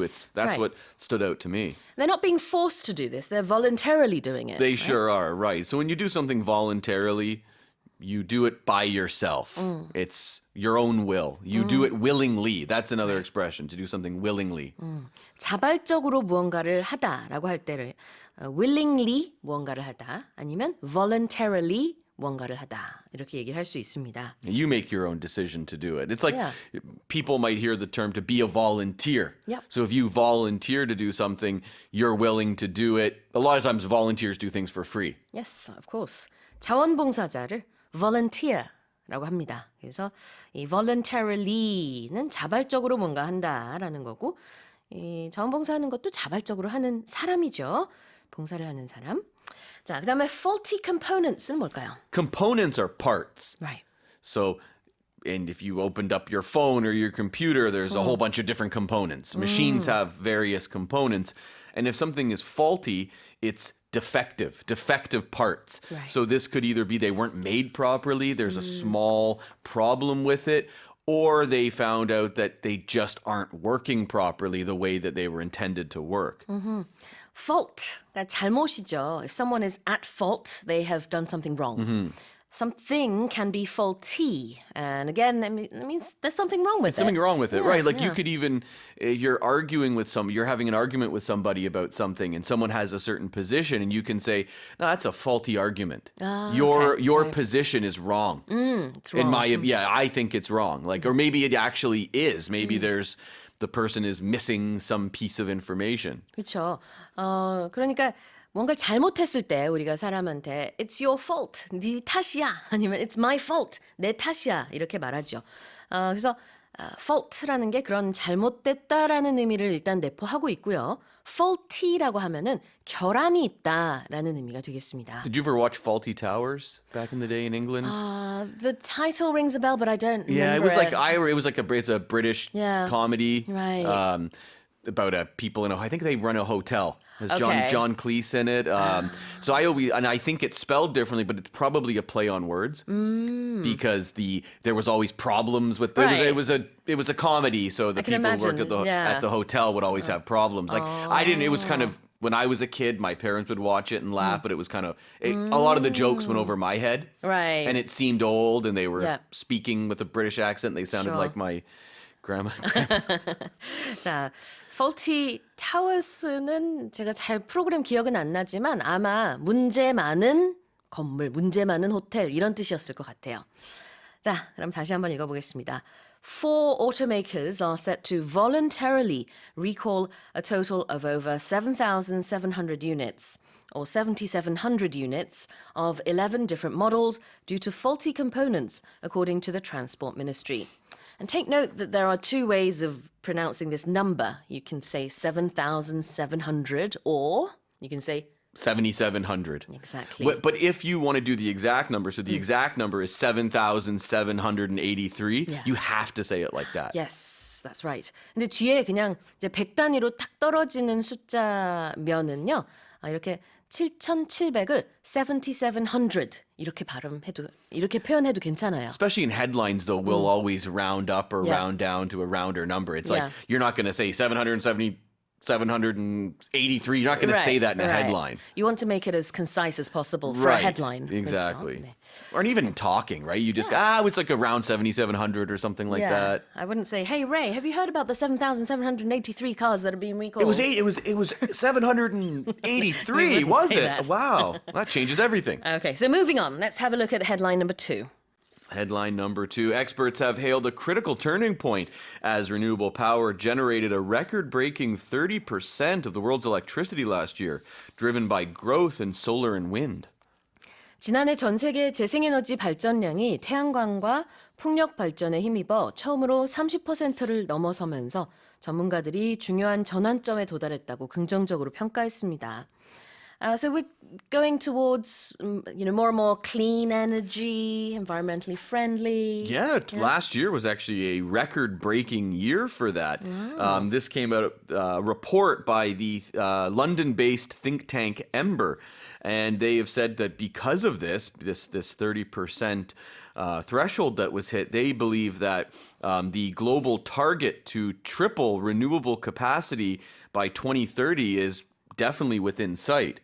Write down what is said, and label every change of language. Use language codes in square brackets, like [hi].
[en] That's Right. what stood out to me. They're not being forced to do this. They're voluntarily doing it. They sure are, right. So when you do something voluntarily, you do it by yourself. It's your own will. You do it willingly. That's another expression, to do something willingly. [ko] 자발적으로 무언가를 하다라고 할 때를 willingly 무언가를 하다 아니면 voluntarily 무언가를 하다 이렇게 얘기를 할 수 있습니다. [en] You make your own decision to do it. It's like Yeah. people might hear the term to be a volunteer. Yep. So if you volunteer to do something, you're willing to do it. A lot of times volunteers do things for free. Yes, of course. [ko] 자원봉사자를 volunteer라고 합니다. 그래서 이 voluntary는 자발적으로 뭔가 한다라는 거고 이 자원봉사하는 것도 자발적으로 하는 사람이죠. 봉사를 하는 사람. 자, 그다음에 faulty components는 뭘까요? [en] Components are parts. Right. So, and if you opened up your phone or your computer, there's a whole bunch of different components. Machines have various components. And if something is faulty, it's defective parts. Right. So this could either be they weren't made properly, there's a small problem with it, or they found out that they just aren't working properly the way that they were intended to work. [ko] Fault, 그러니까 잘못이죠. [en] If someone is at fault, they have done something wrong. Something can be faulty, and again, that means there's something wrong with Something it. wrong with it, Yeah, right? Like you yeah. could even, you're having an argument with somebody about something, and someone has a certain position, and you can say, "No, that's a faulty argument. Your okay. position is wrong." It's wrong. I think it's wrong. Like, or maybe it actually is. Maybe the person is missing some piece of information. [ko] 그렇죠. 그러니까 뭔가를 잘못했을 때 우리가 사람한테 [en] It's your fault, [ko] 네 탓이야 아니면 [en] It's my fault, [ko] 내 탓이야 이렇게 말하죠. 그래서 fault라는 게 그런 잘못됐다라는 의미를 일단 내포하고 있고요. faulty라고 하면은 결함이 있다라는 의미가 되겠습니다. [en] Did you ever watch Faulty Towers back in the day in England? The title rings a bell, but I don't Yeah, it remember was like it was like it's a British Yeah. comedy, Right. about people in I think they run a hotel. Has Okay. John Cleese in it? So I think it's spelled differently, but it's probably a play on words because there was always problems with Right. it was a comedy, so the I can people who worked imagine, yeah. at the hotel would always have problems. Like I didn't. It was kind of. When I was a kid, my parents would watch it and laugh, but it was kind of a lot of the jokes went over my head, Right. and it seemed old, and they were Yeah. speaking with a British accent. They sounded Sure. like my grandma. [ko] 자, faulty towers는 제가 잘 프로그램 기억은 안 나지만 아마 문제 많은 건물, 문제 많은 호텔 이런 뜻이었을 것 같아요. 자, 그럼 다시 한번 읽어보겠습니다. [en] 4 automakers are set to voluntarily recall a total of over 7,700 units, or 7,700 units, of 11 different models due to faulty components, according to the Transport Ministry. And take note that there are two ways of pronouncing this number. You can say 7,700, or you can say 7,700. exactly. But if you want to do the exact number, so the exact number is 7,783, Yeah. you have to say it like that. Yes, that's right. [ko] 근데 뒤에 그냥 이제 100 단위로 탁 떨어지는 숫자면은요. 이렇게 7,700을 7,700 이렇게 발음해도 이렇게 표현해도 괜찮아요. [en] Especially in headlines, though, we'll always round up or Yeah. round down to a rounder number. It's Yeah. like you're not going to say 783. You're not going to say that in a headline. You want to make it as concise as possible for a headline. Exactly. [ko] 그렇죠? 네. [en] Or even talking, right? You just, it's like around 7,700 or something like that. I wouldn't say, "Hey Ray, have you heard about the 7,783 cars that are being recalled?" It was 783, We wouldn't was say it? that. Wow. That changes everything. Okay, so moving on. Let's have a look at headline number 2. Headline number 2. Experts have hailed a critical turning point as renewable power generated a record-breaking 30% of the world's electricity last year, driven by growth in solar and wind. [ko] 지난해 전 세계 재생에너지 발전량이 태양광과 풍력 발전에 힘입어 처음으로 30%를 넘어서면서 전문가들이 중요한 전환점에 도달했다고 긍정적으로 평가했습니다. [en] So we're going towards, more and more clean energy, environmentally friendly. Yeah, last year was actually a record-breaking year for that. This came out a report by the London-based think tank Ember, and they have said that because of this 30% threshold that was hit, they believe that the global target to triple renewable capacity by 2030 is definitely within sight.